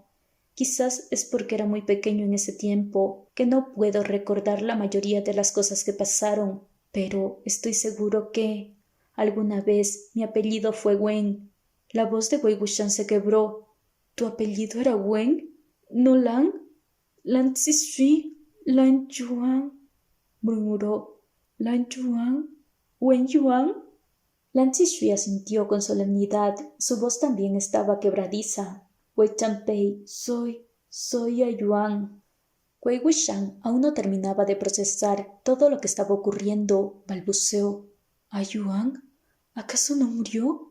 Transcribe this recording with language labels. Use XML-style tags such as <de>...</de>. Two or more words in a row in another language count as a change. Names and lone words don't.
<es>Quizás es porque era muy pequeño en ese tiempo, que no puedo recordar la mayoría de las cosas que pasaron, pero estoy seguro que alguna vez mi apellido fue Wen. La voz de Wei Wuxian se quebró. ¿Tu apellido era Wen? ¿No Lan? Lan Zixi, Lan Yuan, murmuró. ¿Lan Yuan? ¿Wen Yuan? Lan Zixi asintió con solemnidad. Su voz también estaba quebradiza. Wei Chanpei, soy a Yuan. Wei Wuxian aún no terminaba de procesar todo lo que estaba ocurriendo. Balbuceó. ¿A Yuan? ¿Acaso no murió?</es>